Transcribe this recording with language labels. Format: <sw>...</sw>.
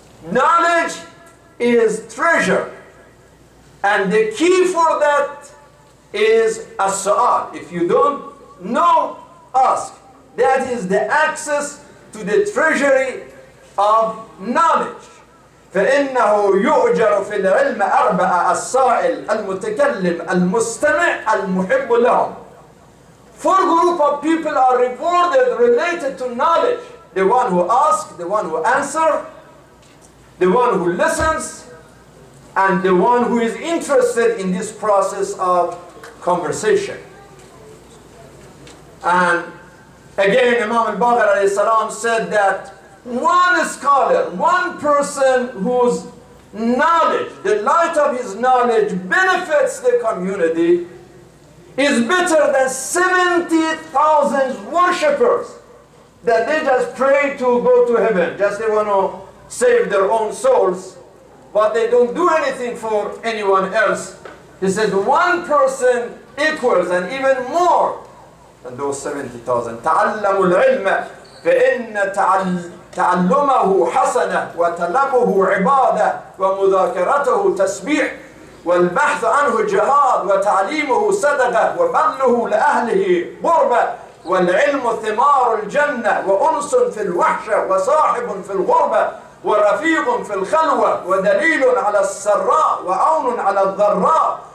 <en>Knowledge is treasure, and the key for that is as-su'al. If you don't know, ask. That is the access to the treasury of knowledge.</en> <ar>فإنه يؤجر في العلم أربعة: السائل، المتكلم، المستمع، المحب لهم.</ar> <en>Four groups of people are rewarded related to knowledge: the one who asks, the one who answers, the one who listens, and the one who is interested in this process of conversation. And again, Imam al-Baqir alayhi salam said that one scholar, one person whose knowledge, the light of his knowledge benefits the community, is better than 70,000 worshippers that they just pray to go to heaven. Just they want to save their own souls, but they don't do anything for anyone else. He said one person equals and even more than those 70,000.</en> <ar>تعلموا العلم فإن تعلمه حسنة وطلبه عبادة ومذاكرته تسبيح والبحث عنه جهاد وتعليمه صدقة وبذله لأهله قربة والعلم ثمار الجنة وأنس في الوحشة وصاحب في الغربة ورفيق في الخلوة ودليل على السراء وعون على الضراء</ar>